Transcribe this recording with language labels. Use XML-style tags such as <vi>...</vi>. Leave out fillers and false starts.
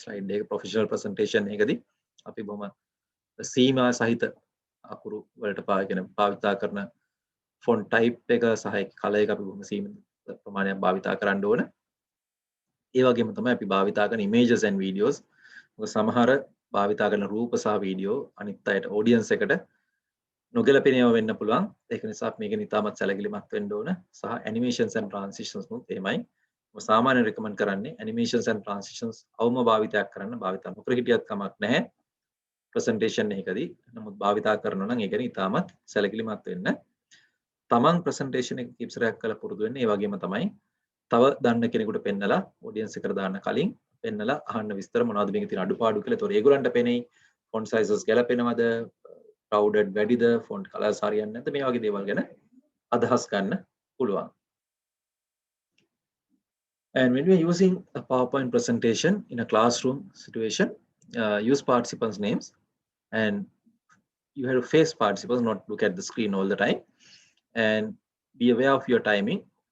<si>slide එක professional presentation එකකදී අපි බොහොම සීමා සහිත අකුරු වලට භාවිතා කරන font type එක සහ color එක අපි බොහොම සීමිත ප්‍රමාණයක් භාවිතා කරන්න ඕන. ඒ වගේම තමයි අපි භාවිතා කරන</si> <en>images and videos.</en> <si>මොකද සමහර භාවිතා කරන රූප සහ වීඩියෝ අනිත් අයට audience එකට නොගැලපෙන ඒවා වෙන්න පුළුවන්. ඒක නිසා අපි මේක නිතාමත් සැලකිලිමත් වෙන්න ඕන. සහ</si> <en>animations and transitions</en> <si>උත් එහෙමයි. මම සාමාන්‍යයෙන් recommend කරන්නේ</si> <en>animations and transitions</en> <si>අවම භාවිතයක් කරන්න භාවිතා නොකර හිටියත් කමක් නැහැ. presentation එකකදී. නමුත් භාවිතා කරනවා නම් ඒක නිතාමත් සැලකිලිමත් වෙන්න. තමන් presentation එක කීප සැරයක් කරලා පුරුදු වෙන්න. ඒ වගේම තමයි තව දන්න කෙනෙකුට පෙන්නලා audience එකට දාන්න කලින් පෙන්නලා අහන්න විස්තර මොනවද මේකේ තියෙන අඩුපාඩු කියලා. ඒතොර ඒගොල්ලන්ට පෙනෙයි font sizes ගැලපෙනවද, crowded වැඩිද, font colors හරියන්නේ නැද්ද, මේ වගේ දේවල් ගැන අදහස් ගන්න පුළුවන්.</si> <en>And when we are using a PowerPoint presentation in a classroom situation, use participants' names and you have to face participants, not look at the screen all the time, and be aware of your timing.</en>